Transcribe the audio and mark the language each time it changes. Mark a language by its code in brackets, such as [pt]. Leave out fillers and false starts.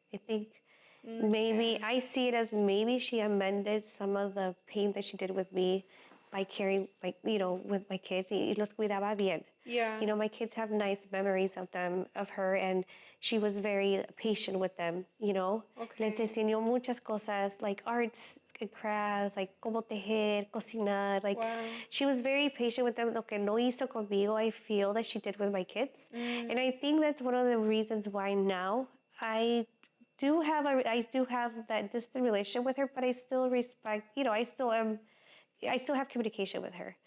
[en] I think maybe I see it as maybe she amended some of the pain that she did with me by caring, with my kids. [es] Y los cuidaba bien. [en] Yeah. My kids have nice memories of her, and she was very patient with them, Okay. [es] Les enseñó muchas cosas, [en] like arts and crafts, [es] like cómo tejer, cocinar, like [en] Wow. she was very patient with them. [es] Lo que no hizo conmigo, [en] I feel that she did with my kids. And I think that's one of the reasons why now I do have that distant relationship with her, but I still respect, I still have communication with her.